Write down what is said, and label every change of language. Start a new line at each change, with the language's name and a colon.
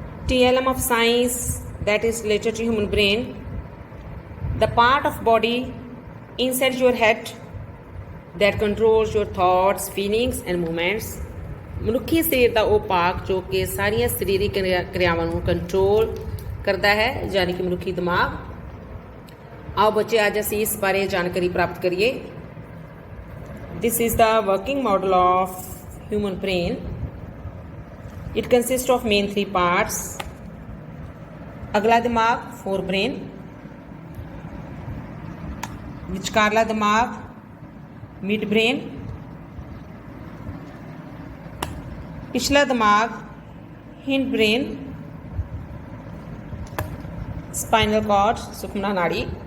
English: TLM of science that is related to human brain, the part of body inside your head that controls your thoughts, feelings and movements.
Punjabi: ਮਨੁੱਖੀ ਸਰੀਰ ਦਾ ਉਹ ਭਾਗ ਜੋ ਕਿ ਸਾਰੀਆਂ ਸਰੀਰਕ ਕਿਰਿਆਵਾਂ ਨੂੰ ਕੰਟਰੋਲ ਕਰਦਾ ਹੈ, ਯਾਨੀ ਕਿ ਮਨੁੱਖੀ ਦਿਮਾਗ। ਆਓ ਬੱਚੇ ਅੱਜ ਅਸੀਂ ਇਸ ਬਾਰੇ ਜਾਣਕਾਰੀ ਪ੍ਰਾਪਤ ਕਰੀਏ।
English: This is the working model of human brain. It consists of main three parts.
Hindi: अगला दिमाग forebrain, विचकारला दिमाग midbrain, पिछला दिमाग hindbrain, स्पाइनल कॉर्ड सुषुम्ना नाड़ी,